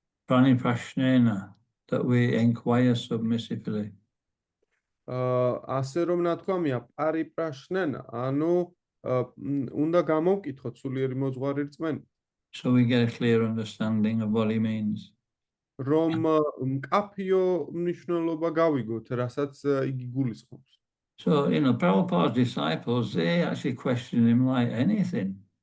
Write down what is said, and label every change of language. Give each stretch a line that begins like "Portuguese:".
English: Praniprashnena, that we inquire submissively.
Georgian: ასე რომ ნათქვამია პარიპრაშნენა, ანუ უნდა გამოვკითხოთ სულიერი მოძღვარი რწმენით,
English: So we get a clear understanding of what he means.
Georgian: რომ მკაფიო მნიშვნელობა გავიგოთ, რასაც იგი გულისხმობს.
English: So, Prabhupada's disciples, they actually question him like anything.